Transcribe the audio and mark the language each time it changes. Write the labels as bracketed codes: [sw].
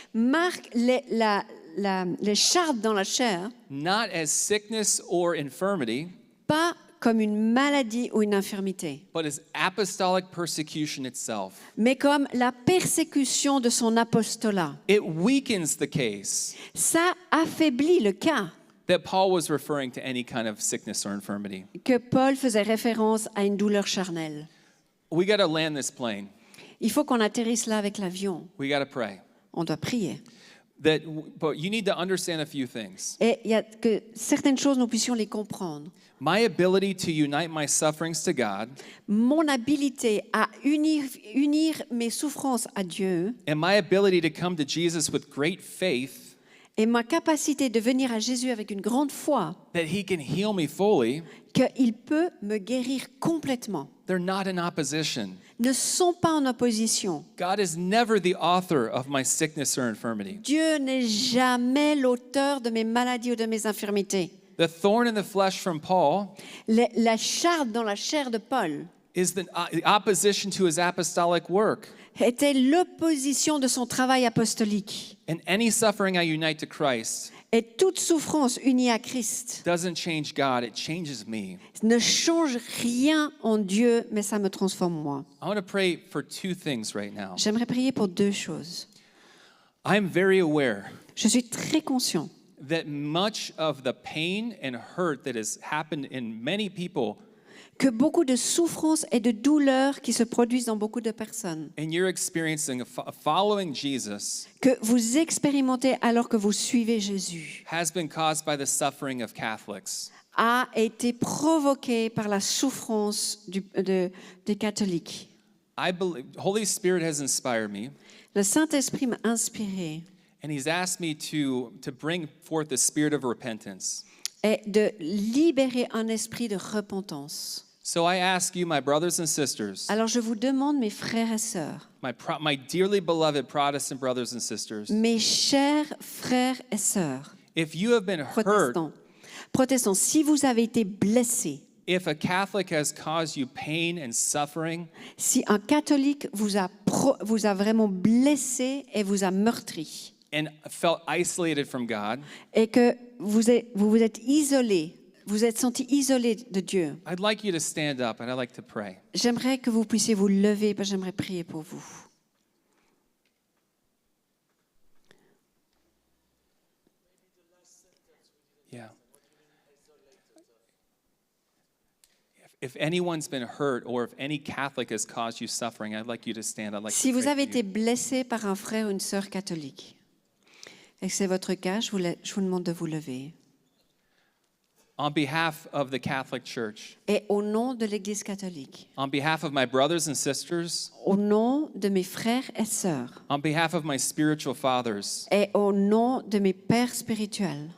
[fr] marque les chardes dans la chair, [en] not as sickness or infirmity, [fr] pas comme une maladie ou une infirmité, [en] but as apostolic persecution itself. [fr] mais comme la persécution de son apostolat. [en] It weakens the case [fr] Ça affaiblit le cas [en] that Paul was referring to any kind of sickness or infirmity. [fr] que Paul faisait référence à une douleur charnelle. [en] We got to land this plane. [fr] Il faut qu'on atterrisse là avec l'avion. [en] We got to pray. [fr] On doit prier. [en] But you need to understand a few things. [fr] Et il y a que certaines choses, nous puissions les comprendre. [en] My ability to unite my sufferings to God [fr] Mon habilité à unir mes souffrances à Dieu [en] and my ability to come to Jesus with great faith [fr] et ma capacité de venir à Jésus avec une grande foi [en] that he can heal me fully, [fr] qu'il peut me guérir complètement, [en] they're not in opposition. [fr] ne sont pas en opposition. [en] God is never the author of my sickness or infirmity. [fr] Dieu n'est jamais l'auteur de mes maladies ou de mes infirmités. [en] The thorn in the flesh from Paul [fr] La charde dans la chair de Paul [en] is the opposition to his apostolic work. [fr] était l'opposition de son travail apostolique. [en] And any suffering I unite to Christ [fr] Et toute souffrance unie à Christ [en] doesn't change God, it changes me. [fr] ne change rien en Dieu, mais ça me transforme moi. [en] I want to pray for two things right now. [fr] J'aimerais prier pour deux choses. [en] I'm very aware [fr] Je suis très conscient [en] that much of the pain and hurt that has happened in many people, [fr] que beaucoup de souffrances et de douleurs qui se produisent dans beaucoup de personnes, [en] and you're experiencing following Jesus, [fr] que vous expérimentez alors que vous suivez Jésus, [en] has been caused by the suffering of Catholics. [fr] a été provoqué par la souffrance des catholiques. [en] I believe Holy Spirit has inspired me, [fr] Le Saint-Esprit m'a inspiré [en] and He's asked me to bring forth the spirit of repentance. [fr] et de libérer un esprit de repentance. [en] So I ask you, my brothers and sisters, [fr] Alors je vous demande, mes frères et sœurs, [en] my dearly beloved Protestant brothers and sisters, [fr] mes chers frères et sœurs, [en] if you have been hurt, [fr] protestants, si vous avez été blessés, [en] if a Catholic has caused you pain and suffering, [fr] si un catholique vous a vraiment blessé et vous a meurtri, [en] and felt isolated from God, [fr] et que vous êtes isolé, vous êtes senti isolé de Dieu, [en] I'd like you to stand up and I'd like to pray. [fr] j'aimerais que vous puissiez vous lever, parce que j'aimerais prier pour vous. [en] Yeah. If anyone's been hurt or if any Catholic has caused you suffering, I'd like you to stand. I'd like [fr] Si [en] to [fr] vous [en] pray [fr] avez [en] for [fr] été [en] you. [fr] blessé par un frère ou une sœur catholique, et que c'est votre cas, je vous demande de vous lever. [en] On behalf of the Catholic Church, [fr] Et au nom de l'Église catholique, [en] on behalf of my brothers and sisters, [fr] au nom de mes frères et sœurs, [en] on behalf of my spiritual fathers, [fr] et au nom de mes pères spirituels,